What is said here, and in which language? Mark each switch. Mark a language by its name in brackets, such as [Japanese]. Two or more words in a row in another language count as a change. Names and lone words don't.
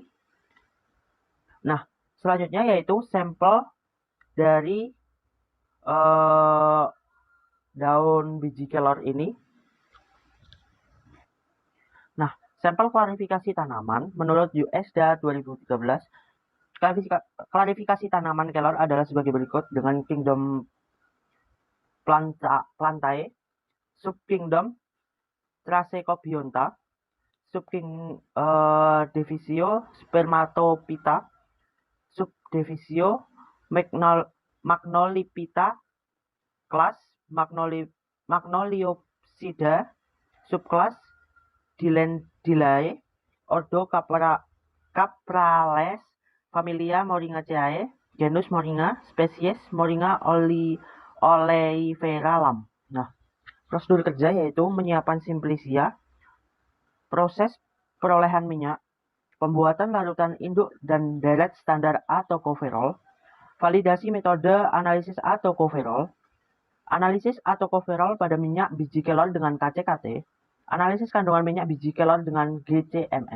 [Indonesian] Nah, selanjutnya yaitu sampel dari daun biji kelor ini. Nah, sampel klarifikasi tanaman menurut USDA 2013, klarifikasi tanaman kelor adalah sebagai berikut dengan kingdom Plantae, subkingdom Tracecobionta, subdivisio Spermatophyta, subdivisio Magnoliphyta, kelas Magnoliopsida, subkelas Dilendilae, ordo Caprales, familia Moringaceae, genus Moringa, spesies Moringa oleifera lam. Nah, prosedur kerja yaitu menyiapkan simplicia, proses perolehan minyak, pembuatan larutan induk dan deret standar atau coverol, validasi metode analisis atau coverol, analisis atau coverol pada minyak biji kelor dengan KCKT, analisis kandungan minyak biji kelor dengan GCMS.